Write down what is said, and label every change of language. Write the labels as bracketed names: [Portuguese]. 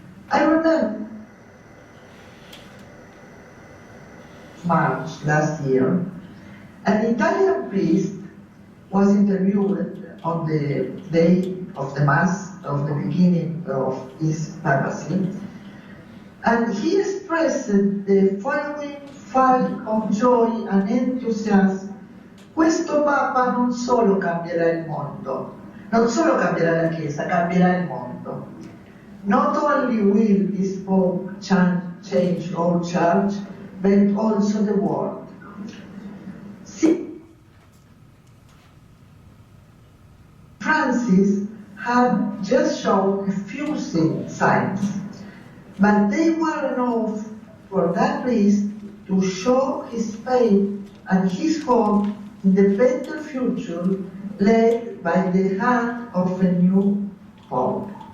[English] I remember March last year, an Italian priest was interviewed on the day of the Mass of the beginning of his papacy, and he expressed the following fall of joy and enthusiasm. [Italian] Questo Papa non solo cambierà il mondo, non solo cambierà la Chiesa, cambierà il mondo. [English] Not only will this Pope change all church, but also the world. Francis had just shown a few signs, but they were enough for that priest to show his faith and his hope in the better future led by the hand of a new Pope.